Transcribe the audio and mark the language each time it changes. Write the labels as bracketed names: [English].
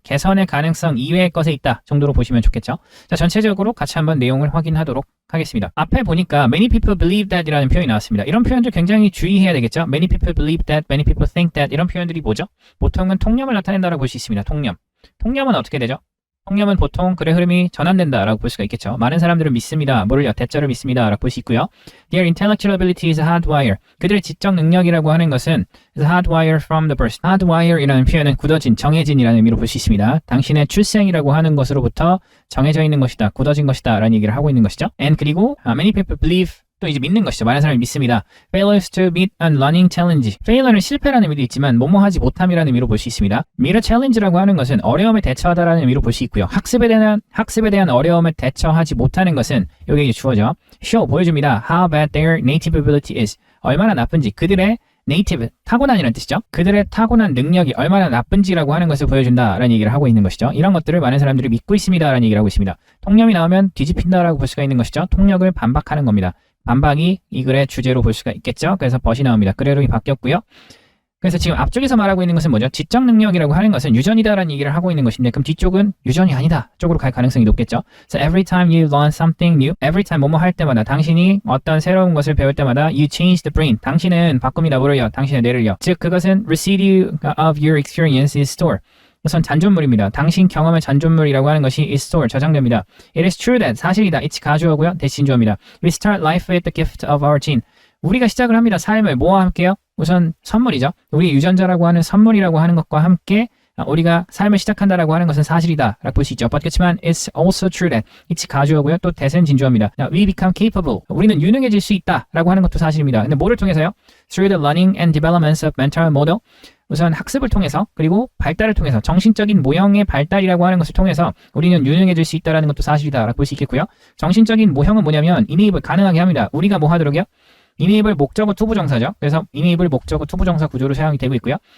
[Korean] 개선의 가능성 이외의 것에 있다 정도로 보시면 좋겠죠. 자, 전체적으로 같이 한번 내용을 확인하도록 하겠습니다. 앞에 보니까 [English] many people believe that [Korean] 이라는 표현이 나왔습니다. 이런 표현들 굉장히 주의해야 되겠죠. [English] Many people believe that, many people think that [Korean] 이런 표현들이 뭐죠? 보통은 통념을 나타낸다라고 볼 수 있습니다. 통념. 통념은 어떻게 되죠? 통념은 보통 글의 흐름이 전환된다라고 볼 수가 있겠죠. 많은 사람들을 믿습니다. 뭐를요? 대자를 믿습니다라고 볼 수 있고요. [English] Their intellectual ability is hardwired. [Korean] 그들의 지적 능력이라고 하는 것은 [English] is hardwired from the birth. [Korean] hardwire이라는 표현은 굳어진, 정해진이라는 의미로 볼 수 있습니다. 당신의 출생이라고 하는 것으로부터 정해져 있는 것이다, 굳어진 것이다 라는 얘기를 하고 있는 것이죠. And 그리고 [English] many people believe, [Korean] 또 이제 믿는 것이죠. 많은 사람이 믿습니다. [English] Failures to meet a learning challenge. [Korean] Failure는 실패라는 의미도 있지만 뭐뭐 하지 못함이라는 의미로 볼 수 있습니다. Meet a challenge라고 하는 것은 어려움에 대처하다라는 의미로 볼 수 있고요. 학습에 대한 어려움에 대처하지 못하는 것은 여기 이제 주어져. Show, 보여줍니다. [English] How bad their native ability is. [Korean] 얼마나 나쁜지, 그들의 native, 타고난이라는 뜻이죠. 그들의 타고난 능력이 얼마나 나쁜지라고 하는 것을 보여준다라는 얘기를 하고 있는 것이죠. 이런 것들을 많은 사람들이 믿고 있습니다라는 얘기를 하고 있습니다. 통념이 나오면 뒤집힌다라고 볼 수가 있는 것이죠. 통력을 반박하는 겁니다. 반박이 이 글의 주제로 볼 수가 있겠죠. 그래서 벗이 나옵니다. 글의 흐름이 바뀌었고요. 그래서 지금 앞쪽에서 말하고 있는 것은 뭐죠? 지적 능력이라고 하는 것은 유전이다라는 얘기를 하고 있는 것인데, 그럼 뒤쪽은 유전이 아니다 쪽으로 갈 가능성이 높겠죠. [English] So every time you learn something new, every time [Korean] 뭐뭐 할 때마다, 당신이 어떤 새로운 것을 배울 때마다 [English] you change the brain, [Korean] 당신은 바꿉니다. 뭐를요? 당신의 뇌를요. 즉 그것은 [English] residue of your experience is stored. [Korean] 우선 잔존물입니다. 당신 경험의 잔존물이라고 하는 것이 [English] is stored, [Korean] 저장됩니다. [English] It is true that, [Korean] 사실이다. It's 가주어고요. 대신조입니다. [English] We start life with the gift of our gene. [Korean] 우리가 시작을 합니다. 삶을 뭐와 함께요? 우선 선물이죠. 우리 유전자라고 하는 선물이라고 하는 것과 함께 우리가 삶을 시작한다라고 하는 것은 사실이다 라고 볼 수 있죠. 그렇지만 [English] it's also true that, [Korean] it's 가주어고요. 또 대세는 진주어입니다. [English] We become capable. [Korean] 우리는 유능해질 수 있다 라고 하는 것도 사실입니다. 근데 뭐를 통해서요? [English] Through the learning and developments of mental model. [Korean] 우선 학습을 통해서, 그리고 발달을 통해서, 정신적인 모형의 발달이라고 하는 것을 통해서 우리는 유능해질 수 있다는 것도 사실이다 라고 볼 수 있겠고요. 정신적인 모형은 뭐냐면 enable, 가능하게 합니다. 우리가 뭐 하도록요? enable 목적어 투부정사죠. 그래서 enable 목적어 투부정사 구조로 사용이 되고 있고요.